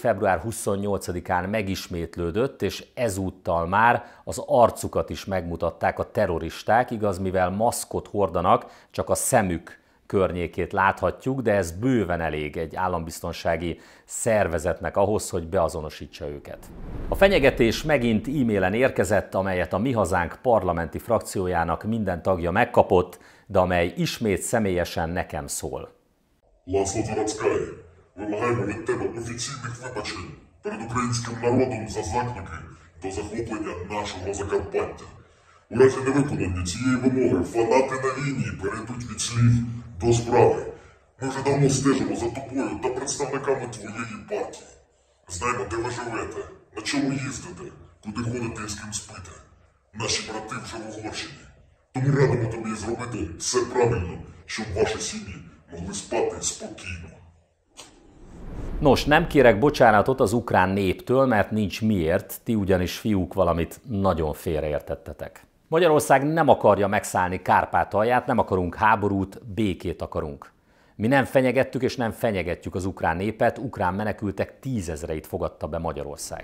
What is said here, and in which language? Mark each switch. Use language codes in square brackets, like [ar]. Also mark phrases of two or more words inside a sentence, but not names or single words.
[hu] február 28-án megismétlődött, és ezúttal már az arcukat is megmutatták a terroristák, igaz, mivel maszkot hordanak, csak a szemük környékét láthatjuk, de ez bőven elég egy állambiztonsági szervezetnek ahhoz, hogy beazonosítsa őket. A fenyegetés megint e-mailen érkezett, amelyet a Mi Hazánk parlamenti frakciójának minden tagja megkapott, de amely ismét személyesen nekem szól. [uk] Ласло Дворацкая, вимагаємо від тебе офіційних вибачень перед українським народом за заклики до захоплення нашого Закарпаття. У разі невиконання цієї вимоги фанати на війні перейдуть від слів до справи. Ми вже давно стежимо за тобою та представниками твоєї партії. Знаємо, де ви живете, на чому їздите, куди ходите і з ким спите. Наші брати вже в Угорщині. Тому радимо тобі зробити все правильно, щоб ваші сім'ї могли спати спокійно. [hu] Nos, nem kérek bocsánatot az ukrán néptől, mert nincs miért, ti ugyanis fiúk valamit nagyon félreértettetek. Magyarország nem akarja megszállni Kárpátalját, nem akarunk háborút, békét akarunk. Mi nem fenyegettük és nem fenyegetjük az ukrán népet, ukrán menekültek 10 000-eit fogadta be Magyarország.